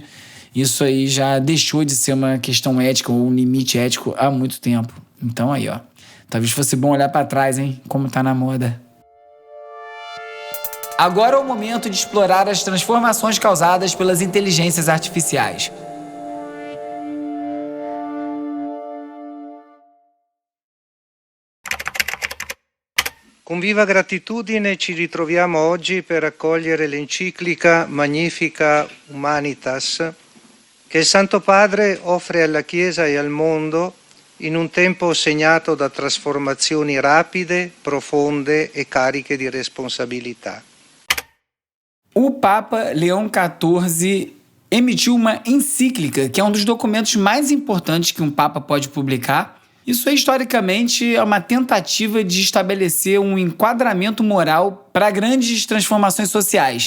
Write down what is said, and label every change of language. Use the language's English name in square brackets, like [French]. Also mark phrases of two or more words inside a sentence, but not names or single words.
[Portuguese] Isso aí já deixou de ser uma questão ética ou um limite ético há muito tempo. Então aí, ó, talvez fosse bom olhar para trás, hein, como tá na moda. Agora é o momento de explorar as transformações causadas pelas inteligências artificiais. [Italian] Con viva gratitudine ci ritroviamo oggi per accogliere l'enciclica Magnificat Humanitas che il Santo Padre offre alla Chiesa e al mondo in un tempo segnato da trasformazioni rapide, profonde e cariche di responsabilità. [Portuguese] O Papa Leão XIV emitiu uma encíclica, que é um dos documentos mais importantes que um Papa pode publicar. Isso, historicamente, é uma tentativa de estabelecer um enquadramento moral para grandes transformações sociais.